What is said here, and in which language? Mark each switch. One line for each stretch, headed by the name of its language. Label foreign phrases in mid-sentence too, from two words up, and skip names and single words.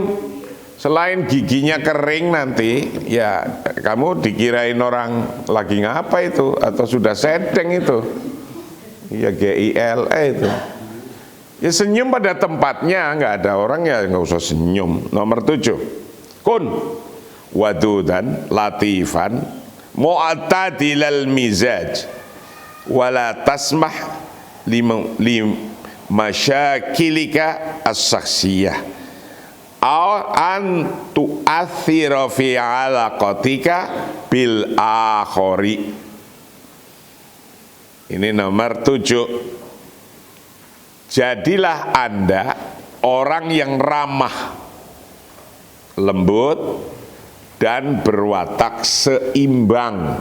Indonesian: Selain giginya kering nanti, ya kamu dikirain orang lagi ngapa itu, atau sudah sedeng itu. Ya GILE itu. Ya senyum pada tempatnya, nggak ada orang ya nggak usah senyum. Nomor 7,
Arabic: كن ودودا لطيفا معتدل المزاج ولا تسمح لمشاكلك الشخصية أن تؤثر في علاقتك بالآخر.
Indonesian: Ini nomor 7. Jadilah Anda orang yang ramah, lembut, dan berwatak seimbang.